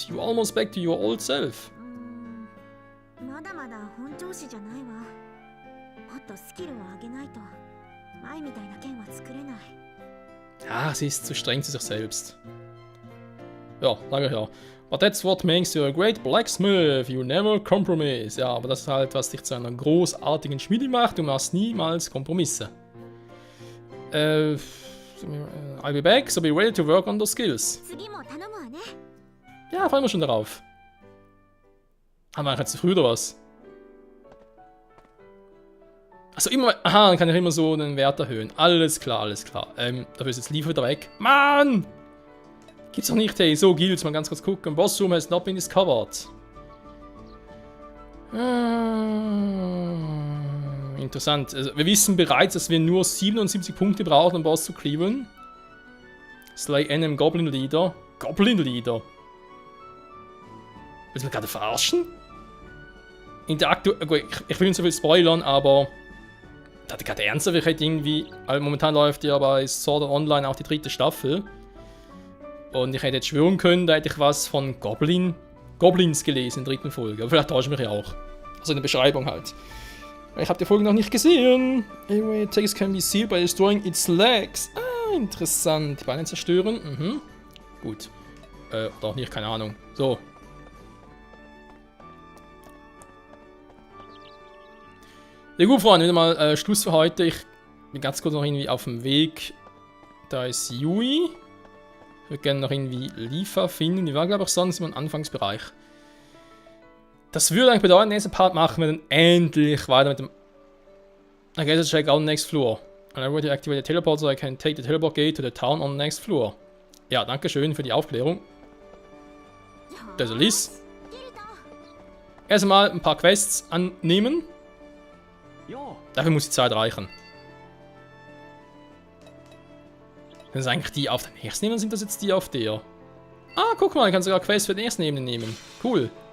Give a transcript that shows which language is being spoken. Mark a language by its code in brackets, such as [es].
[en] You're almost back to your old self. [ja] まだまだ本調子じゃないわ。もっとスキルを上げないと前みたいな剣は作れない。 [de] Ah, sie ist zu streng zu sich selbst. Ja, sag ich ja. [en] But that's what makes you a great blacksmith. You never compromise. [de] Ja, aber das ist halt, was dich zu einer großartigen Schmiede macht. Du machst niemals Kompromisse. [en] I'll be back, so be ready to work on those skills. [ja] 次も頼むわね。 [de] Ja, freuen wir schon darauf. Haben wir jetzt zu früh oder was? Achso, immer. Aha, dann kann ich immer so den Wert erhöhen. Alles klar, alles klar. Dafür ist jetzt Liefer wieder weg. Mann! Gibt's doch nicht, hey. So, Guilds, mal ganz kurz gucken. [en] Boss Room has not been discovered. [de] Interessant. Also, wir wissen bereits, dass wir nur 77 Punkte brauchen, um Boss zu clearen. [en] Slay NM Goblin Leader. Goblin Leader? [de] Willst du mich gerade verarschen? In der ich will nicht so viel spoilern, aber da hatte gerade ernsthaft, ich hätte irgendwie, also momentan läuft ja bei Sword Art Online auch die 3. Staffel. Und ich hätte jetzt schwören können, da hätte ich was von Goblins gelesen in der 3. Folge. Aber vielleicht täusche ich mich ja auch. Also in der Beschreibung halt. Ich habe die Folge noch nicht gesehen. [en] Anyway, attacks can be sealed by destroying its legs. [de] Ah, interessant. Die Beine zerstören. Mhm. Gut. Oder auch nicht, keine Ahnung. So. Ja gut, Freunde, wieder mal Schluss für heute. Ich bin ganz kurz noch irgendwie auf dem Weg. Da ist Yui. Ich würde gerne noch irgendwie Liefer finden. Die war, glaube ich, sonst im Anfangsbereich. Das würde eigentlich bedeuten, nächsten Part machen wir dann endlich weiter mit dem... [en] I guess I'll check out the next floor. And I already activated the teleport so I can take the teleport gate to the town on the next floor. [de] Ja, danke schön für die Aufklärung. Das ist Liz. Erstmal ein paar Quests annehmen. Dafür muss die Zeit reichen. Sind das eigentlich die auf der nächsten Ebene, sind das jetzt die auf der? Ah, guck mal, ich kann sogar Quests für die ersten Ebene nehmen. Cool.